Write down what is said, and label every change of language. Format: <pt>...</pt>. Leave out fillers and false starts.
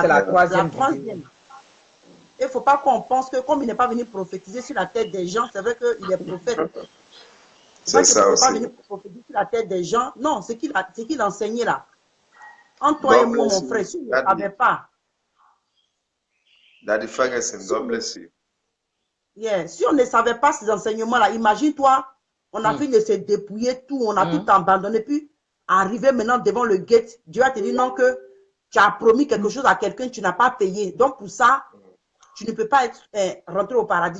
<fr>c'est la troisième. Il ne faut pas qu'on pense que comme il n'est pas venu prophétiser sur la tête des gens, c'est vrai qu'il est prophète. C'est ça aussi. Il n'est pas venu prophétiser sur la tête des gens. Non, c'est qu'il enseignait là. Entre toi et moi, mon frère, si je ne savais pas.</fr> <en>Daddy Ferguson, God bless you. Yeah.</en> <fr>Si on ne savait pas ces enseignements-là, imagine-toi, on a fini de se dépouiller tout, on a tout abandonné, puis arriver maintenant devant le gate, Dieu a te dit non que tu as promis quelque chose à quelqu'un, tu n'as pas payé. Donc pour ça, tu ne peux pas être rentré au paradis.</fr>